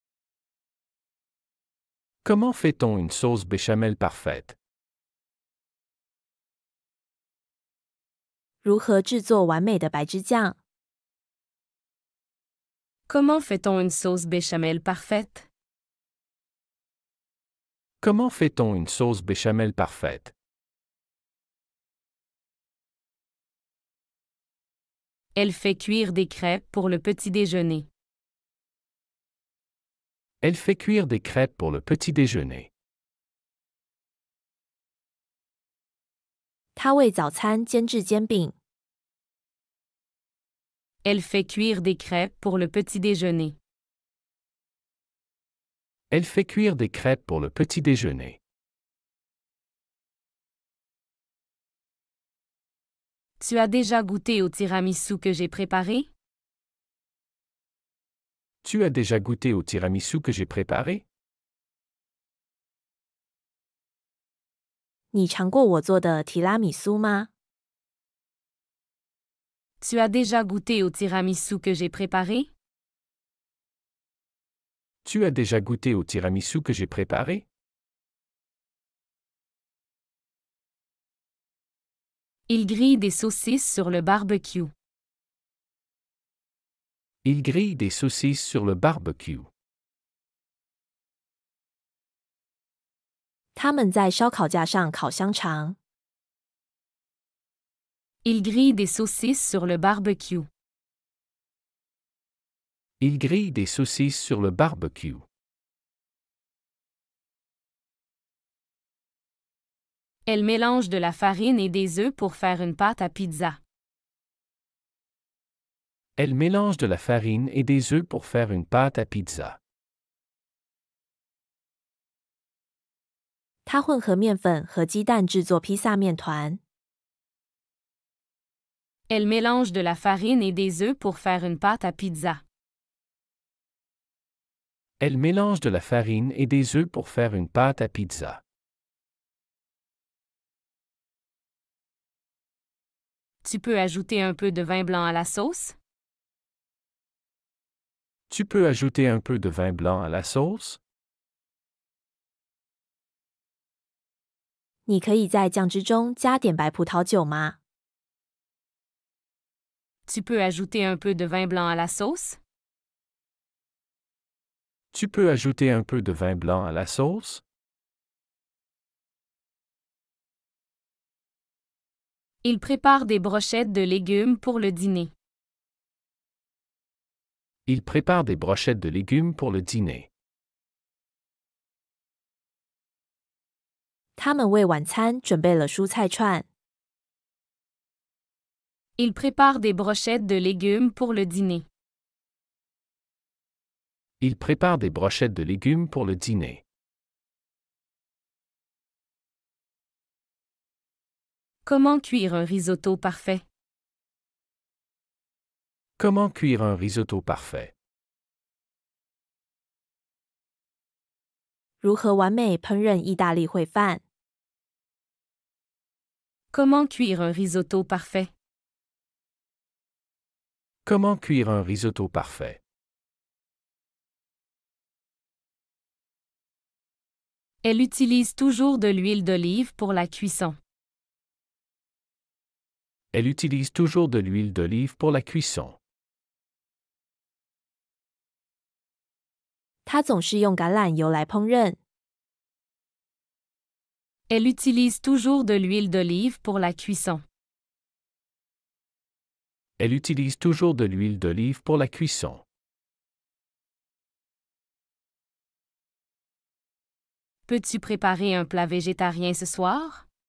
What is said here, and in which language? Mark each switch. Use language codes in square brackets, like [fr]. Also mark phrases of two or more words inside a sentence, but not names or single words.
[fr] Comment fait-on une sauce béchamel parfaite? [zh] 如何制作完美的白汁酱？ [fr] Comment fait-on une sauce béchamel parfaite? Comment fait-on une sauce béchamel parfaite? Elle fait cuire des crêpes pour le petit déjeuner. Elle fait cuire des crêpes pour le petit déjeuner. [zh] 他为早餐煎制煎饼。 [fr] Elle fait cuire des crêpes pour le petit déjeuner. Elle fait cuire des crêpes pour le petit déjeuner. Tu as déjà goûté au tiramisu que j'ai préparé? Tu as déjà goûté au tiramisu que j'ai préparé? [zh] 你尝过我做的提拉米苏吗？ [fr] Tu as déjà goûté au tiramisu que j'ai préparé? Tu as déjà goûté au tiramisu que j'ai préparé? Il grille des saucisses sur le barbecue. Il grille des saucisses sur le barbecue. [zh] 他们在烧烤架上烤香肠。 [fr] Il grille des saucisses sur le barbecue. Il grille des saucisses sur le barbecue. Elle mélange de la farine et des œufs pour faire une pâte à pizza. Elle mélange de la farine et des œufs pour faire une pâte à pizza. [zh] 他混合面粉和鸡蛋制作披萨面团。 [fr] Elle mélange de la farine et des œufs pour faire une pâte à pizza. Elle mélange de la farine et des œufs pour faire une pâte à pizza. Tu peux ajouter un peu de vin blanc à la sauce? Tu peux ajouter un peu de vin blanc à la sauce? [zh] 你可以在酱汁中加点白葡萄酒吗？ [fr] Tu peux ajouter un peu de vin blanc à la sauce? Tu peux ajouter un peu de vin blanc à la sauce? Il prépare des brochettes de légumes pour le dîner. Il prépare des brochettes de légumes pour le dîner. [zh] 他们为晚餐准备了蔬菜串。 [fr] Il prépare des brochettes de légumes pour le dîner. Il prépare des brochettes de légumes pour le dîner. Comment cuire un risotto parfait? Comment cuire un risotto parfait? [zh] 如何完美烹饪意大利烩饭？ [fr] Comment cuire un risotto parfait? Comment cuire un risotto parfait? Elle utilise toujours de l'huile d'olive pour la cuisson. Elle utilise toujours de l'huile d'olive pour la cuisson. [zh] 他总是用橄榄油来烹饪。 [fr] Elle utilise toujours de l'huile d'olive pour la cuisson. Elle utilise toujours de l'huile d'olive pour la cuisson. Peux-tu préparer un plat végétarien ce soir?